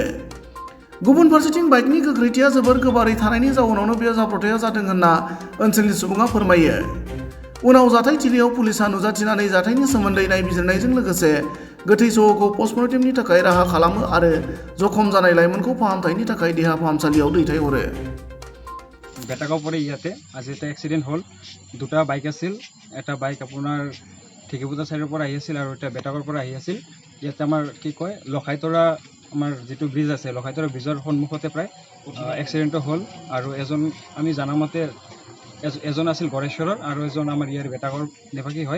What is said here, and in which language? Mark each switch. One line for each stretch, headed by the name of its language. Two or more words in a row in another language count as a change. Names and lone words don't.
Bodo: गुबुन फारसेथिं बाइकनि गोख्रैथिया जोबोर गोबारै थानायनि जाउनावनो बे जाब्रबथाया जादों होनना ओनसोलनि सुबुङा फोरमायो। उनाव जाथायथिलियाव पुलिसा नुजाथिनानै जाथायनि सोमोन्दै नायबिजिरनायजों लोगोसे गोथै सह'खौ पस्टमर्टेमनि थाखाय राहा खालामो आरो जखम जानाय लाइमोनखौ फाहामथायनि थाखाय देहा फाहामसालियाव दैथायहरो।
Assamese: বেটাগাঁও পৰে ইয়াতে আজি এটা এক্সিডেণ্ট হ'ল। দুটা বাইক আছিল, এটা বাইক আপোনাৰ ঢেকীপুজা চাইডৰ পৰা আহি আছিল আৰু এটা বেটাগাঁৱৰ পৰা আহি আছিল। ইয়াতে আমাৰ কি কয় লখাইতৰা আমাৰ যিটো ব্ৰিজ আছে, লখাইতৰা ব্ৰিজৰ সন্মুখতে প্ৰায় এক্সিডেণ্টটো হ'ল। আৰু এজন আমি জানামতে এজন আছিল গড়েশ্বৰৰ আৰু এজন আমাৰ ইয়াৰ বেটাগাঁৱৰ নিবাসী হয়।